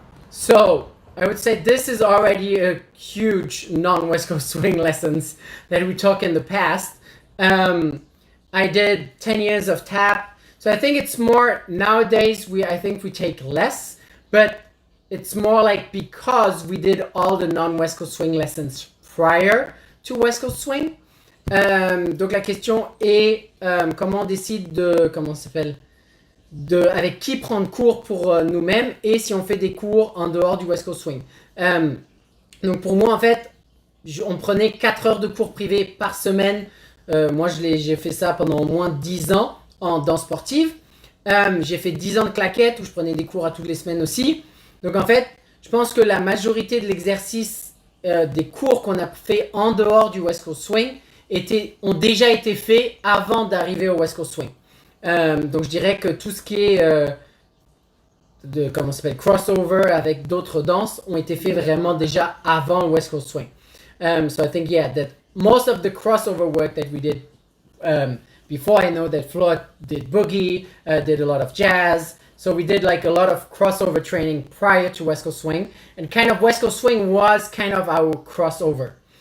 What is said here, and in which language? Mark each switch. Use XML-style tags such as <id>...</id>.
<en>So I would say this is already a huge non-West Coast swing lessons that we took in the past. I did 10 years of tap. So I think it's more nowadays I think we take less, but it's more like because we did all the non-West Coast swing lessons prior to West Coast swing.</en> <fr>Donc la question est comment on décide comment ça s'appelle avec qui prendre cours pour nous-mêmes et si on fait des cours en dehors du West Coast Swing. Donc pour moi, en fait, on prenait 4 heures de cours privés par semaine. Moi, j'ai fait ça pendant au moins 10 ans en danse sportive. J'ai fait 10 ans de claquettes où je prenais des cours à toutes les semaines aussi. Donc en fait, je pense que la majorité de l'exercice des cours qu'on a fait en dehors du West Coast Swing ont déjà été faits avant d'arriver au West Coast Swing. Donc je dirais que tout ce qui est comment ça s'appelle, crossover avec d'autres danses ont été faits vraiment déjà avant le West Coast Swing.</fr> <en>So I think that most of the crossover work that we did before, I know that Flore did boogie, did a lot of jazz. So we did like a lot of crossover training prior to West Coast Swing, and kind of West Coast Swing was kind of our crossover.</en>